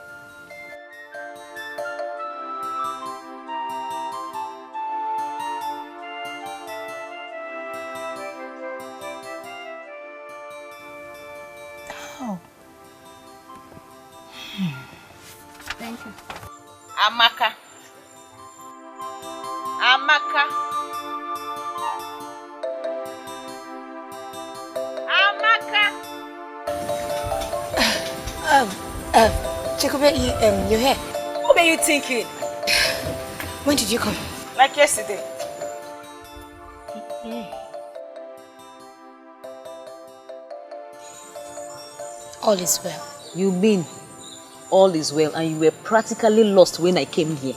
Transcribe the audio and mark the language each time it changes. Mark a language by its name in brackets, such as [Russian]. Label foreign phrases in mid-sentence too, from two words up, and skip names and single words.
[English] How? Thank you. Amaka. Amaka. Amaka. Chikube, you're here. What were you thinking? When did you come? Like yesterday. All is well. You mean all is well and you were practically lost when I came here?